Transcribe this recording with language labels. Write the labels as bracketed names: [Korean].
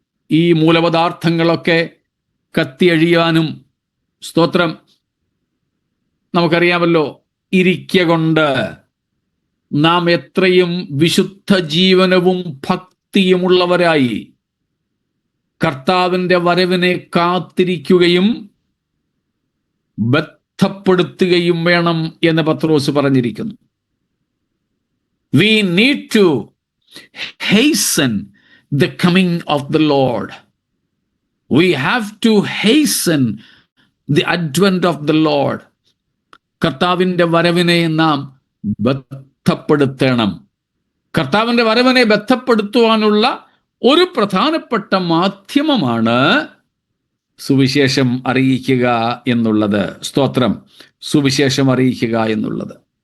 [Malayalam] ഈ മൂലപദാർത്ഥങ്ങളൊക്കെ കത്തിയഴിയാനും, സ്തോത്രം, നമുക്കറിയാമല്ലോ, ഇരിക്ക കൊണ്ട് നാം എത്രയും വിശുദ്ധ ജീവനവും ഭക്തിയുമുള്ളവരായി കർത്താവിൻ്റെ വരവിനെ കാത്തിരിക്കുകയും ബന്ധപ്പെടുത്തുകയും വേണം എന്ന് പത്രോസ് പറഞ്ഞിരിക്കുന്നു. [English] We need to hasten the coming of the Lord. We have to hasten the advent of the Lord. [Malayalam] കർത്താവിൻ്റെ വരവിനെ നാം ബന്ധപ്പെടുത്തണം. കർത്താവിൻ്റെ വരവിനെ ബന്ധപ്പെടുത്തുവാനുള്ള ഒരു പ്രധാനപ്പെട്ട മാധ്യമമാണ് സുവിശേഷം അറിയിക്കുക എന്നുള്ളത്. സ്തോത്രം. സുവിശേഷം അറിയിക്കുക എന്നുള്ളത്.